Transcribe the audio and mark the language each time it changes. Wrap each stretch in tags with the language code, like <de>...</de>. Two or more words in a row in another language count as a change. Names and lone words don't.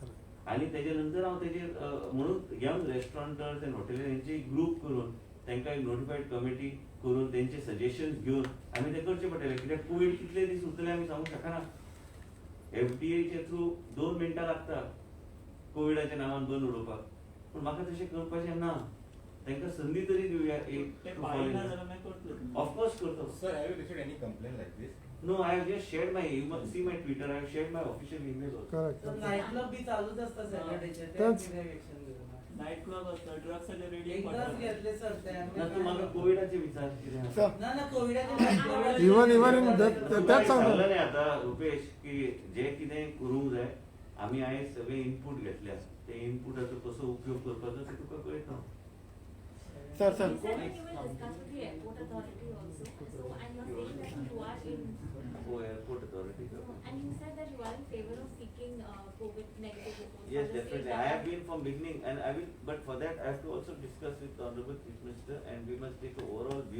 <kok>आनी तेजे नंतर हांव तेजेर म्हणून</kok> <en>young restaurateurs and hotel</en> <kok>हेंचे ग्रुप करून तांकां एक नोटिफाईड कमिटी करून तेंचे सजेशन्स घेवन आमी ते करचे पडटले. कित्याक कोविड कितले दीस उरतले आमी सांगूंक शकना. FDAचे थ्रू 2 मिनटां लागता कोविडाच्या नांवान बंद उडोवपाक, पूण म्हाका तशें करपाचें ना. तांकां संदी तरी दिवया ते पाळना जाल्यार मागीर करतले. ऑफकोर्स करतो.</kok> <en>Sir, have you received any complaint like this? No, I have just shared you must see my Twitter, I have shared my official email also. Correct. night club</en> <kok>बी चालूच असता सॅटर्डेचे ते</kok> <en>That's-</en> <kok>कितें एक्शन घेवना.</kok> <en>night club</en> <kok>असता, ड्रग्साचे रेडी एकदाच घेतले सर ते ना तू म्हाका कोविडाचे विचार कितें आसा?</kok> <en>Sir,</en> <kok>ना कोविडाचे</kok> <en>night club even in that</en> <kok>सांगलें</kok> <en>sound.</en> <kok>न्ही आतां रुपेश की जे कितें करूंक जाय आमी आयज सगळे इनपूट घेतल्या. ते इनपुटाचो कसो उपयोग करपाचो ते तुका कळटा.</kok> <en>Sir, You said that you will discuss with the airport authority also. So, and you are saying that you are Airport authority. and you said that you are in favor of seeking COVID negative reports. Yes, from the definitely. state I have government. been from beginning, and I will. But for that, I have to also discuss with the Honorable Chief Minister, and we must take an overall view.</en>